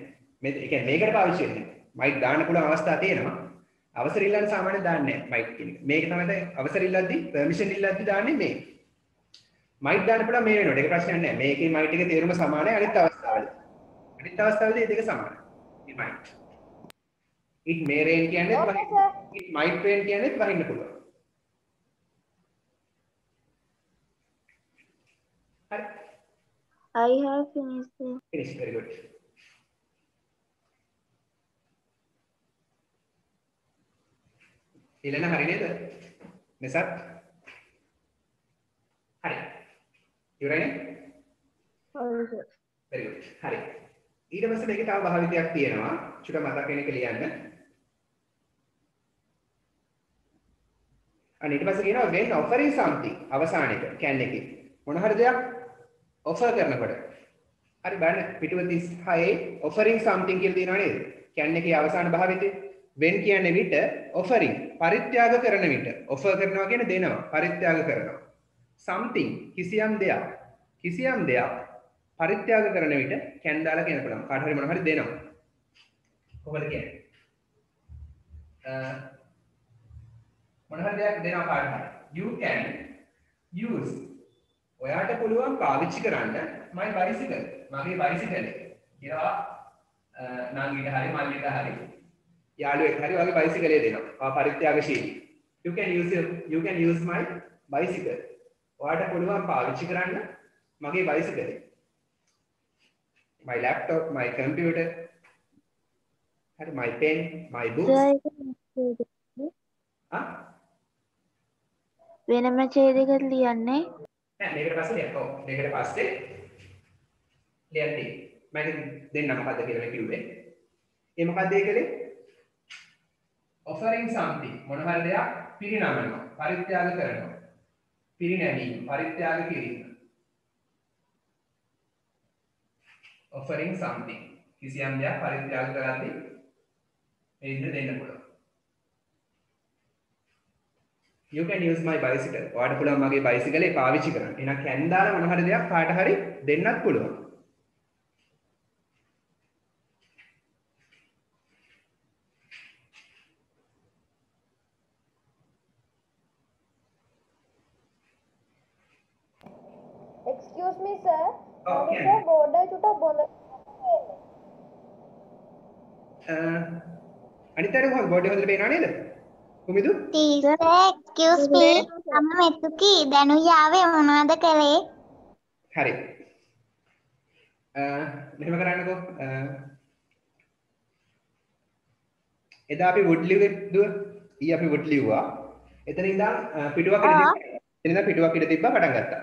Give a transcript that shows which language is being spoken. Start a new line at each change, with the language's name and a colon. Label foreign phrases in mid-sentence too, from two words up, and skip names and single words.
Sinhala: මේ ඒ කියන්නේ මේකට පාවිච්චි වෙන්නේ. මයික් දාන්න පුළුවන් අවස්ථා තියෙනවා. අවසර ඉල්ලන්න සාමාන්‍යයෙන් දාන්නේ නැහැ මයික් කියන එක. මේක තමයි දැන් අවසර ඉල්ලද්දි පර්මිෂන් ඉල්ලද්දි දාන්නේ මේ. මයික් දාන්න පුළුවන් මේ වෙනකොට. ඒක ප්‍රශ්නයක් නැහැ. මේකේ මයික් එකේ තේරුම සමානයි අනිත් අවස්ථාවලදී. අනිත් අවස්ථාවලදී මේ දෙක සමානයි. මේ මයික්.
English: it may rain කියන්නේ Okay, sir. it might rain
Sinhala: කියන්නේ වහින්න පුළුවන්. හරි.
English: I have finished. Finish. Very good.
Sinhala: ඊළඟ හරි නේද? මෙසත් හරි. ඉවරයිනේ? හරි සර්.
English: very good.
Sinhala: හරි. ඊට පස්සේ මේකේ තව භාවිතයක් තියෙනවා. චුට්ටක් මතක් වෙන එක ලියන්න. අන්න ඊට පස්සේ කියනවා
English: when offering something
Sinhala: අවසාන එක can එකේ මොන හරි දෙයක් offer කරනකොට. හරි බලන්න පිටුව 36
English: offering something
Sinhala: කියලා තියෙනවා නේද? can එකේ අවසාන භාවිතේ when කියන්නේ විට offering පරිත්‍යාග කරන විට offer කරනවා කියන්නේ දෙනවා පරිත්‍යාග කරනවා. something කිසියම් දෙයක් පරිත්‍යාග කරන විට can දාලා කියන පුළුවන්. කාට හරි මොන හරි දෙනවා. කොහොමද කියන්නේ? මොන හරි දෙයක් දෙනවා කාට හරි.
English: You can use
Sinhala: ඔයාට පුළුවන් පාවිච්චි කරන්න
English: my bicycle.
Sinhala: මගේ bicycle එක. කියලා නංගිට හරි මල්ලිට හරි යාළුවෙක් හරි වගේ bicycle එක දෙනවා. පරිත්‍යාගශීලී.
English: You can use my bicycle.
Sinhala: ඔයාට පුළුවන් පාවිච්චි කරන්න මගේ bicycle එක.
English: My laptop, my computer, my pen, my books.
Sinhala: වෙනම ඡේදයකට ලියන්නේ නෑ මේකට පස්සේ ලියන්න. ඔව් මේකට පස්සේ ලියන්න. මම දෙන්න මොකද්ද කියලා මම කිව්වේ. ඒ මොකද්ද ඒකලේ?
English: offering something
Sinhala: මොන හරි දෙයක් පිරිනමනවා, පරිත්‍යාග කරනවා. පිරිනැමීම, පරිත්‍යාග කිරීම.
English: offering something
Sinhala: කිසියම් දෙයක් පරිත්‍යාග කරද්දී මේ විදිහට දෙන්න පුළුවන්. You can use my bicycle. ඔයාලට පුළුවන් මගේ bicycle එක පාවිච්චි කරන්න. එහෙනම් can දාලා මොන හරි දෙයක් කාට හරි දෙන්නත් පුළුවන්.
English: excuse me sir. Okay. sir border
Sinhala: චුට්ටක් බොඳ අනිත් අය කොහොමද බෝඩ් එක හොඳට පේනව නේද? කුමිදු?
English: Teacher, excuse me.
Sinhala: මම මෙතුකි දැනුයාවේ මොනවද කළේ? හරි. මෙහෙම කරන්නකෝ. එදා අපි wood ලිව්වේ දුව. ඊ අපි wood ලිව්වා. එතන ඉඳන් පිටුවක් පිටුවක් ඉඳ තිබ්බා පටන් ගත්තා.